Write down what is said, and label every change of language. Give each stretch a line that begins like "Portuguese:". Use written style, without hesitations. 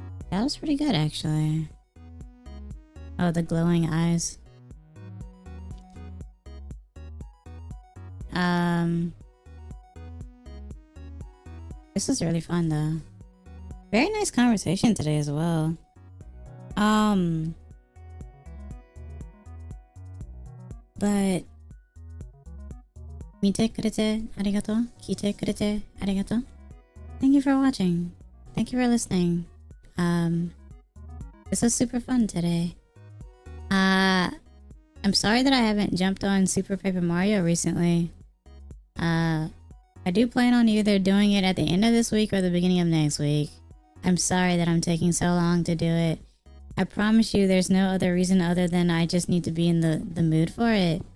English: That was pretty good actually. Oh, the glowing eyes. This is really fun though. Very nice conversation today as well. But
Japanese: 見てくれてありがとう。聞いてくれてありがとう。
English: Thank you for watching. Thank you for listening. This was super fun today. I'm sorry that I haven't jumped on Super Paper Mario recently. I do plan on either doing it at the end of this week or the beginning of next week. I'm sorry that I'm taking so long to do it. I promise you there's no other reason other than I just need to be in the mood for it.